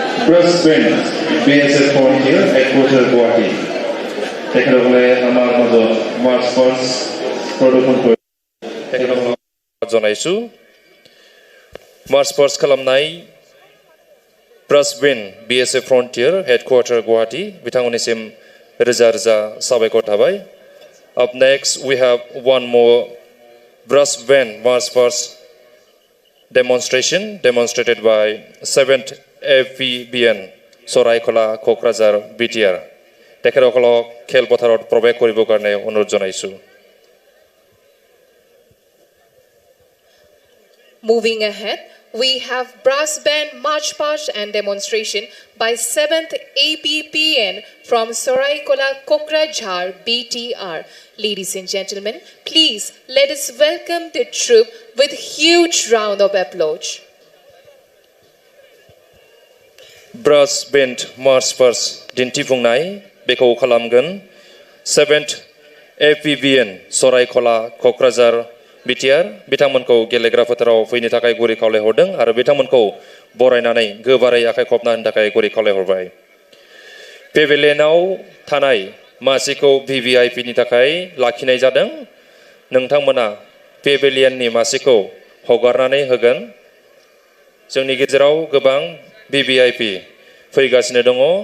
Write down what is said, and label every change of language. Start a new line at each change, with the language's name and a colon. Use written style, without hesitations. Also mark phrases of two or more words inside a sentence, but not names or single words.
Assamese: President BSF Frontier Headquarter Guwahati তেখেতসকলে আমাৰ মাজত মাৰ্চ পাষ্ট প্ৰদৰ্শন কৰি তেখেতসকলক জনাইছোঁ মাৰ্চ পাষ্ট খালামনাই
English: President BSF Frontier Headquarter Guwahati
Bodo: बिथांमोननिसिम रोजा रोजा साबायखर थाबाय
English: Up next we have one more brass band march past demonstration demonstrated by 7th FVBN Soraikola Kokrazar BTR
Assamese: তেখেতসকলক খেলপথাৰত প্ৰৱেশ কৰিবৰ কাৰণে অনুৰোধ জনাইছোঁ
English: Moving ahead, we have brass band march past and demonstration by 7th ABPN from Soraikola Kokrajhar BTR. Ladies and gentlemen, please let us welcome the troop with huge round of applause. Brass band march past
Bodo: दिन्थिफुंनाय बेखौ खालामगोन 7th FVBN Soraikola Kokrajhar BTR बिथांमोनखौ गेलेग्रा फोथाराव फैनो थाखाय गुरै खावलायहरदों आरो बिथांमोनखौ बरायनानै गोबारै आखाइ खबना होनो थाखाय गुरै खावलायहरबाय पेभिलियनाव थानाय मासिखौ VVIP नि थाखाय लाखिनाय जादों नोंथांमोना पेभिलियननि मासिखौ हगारनानै होगोन जोंनि गेजेराव गोबां VVIP फैगासिनो दङ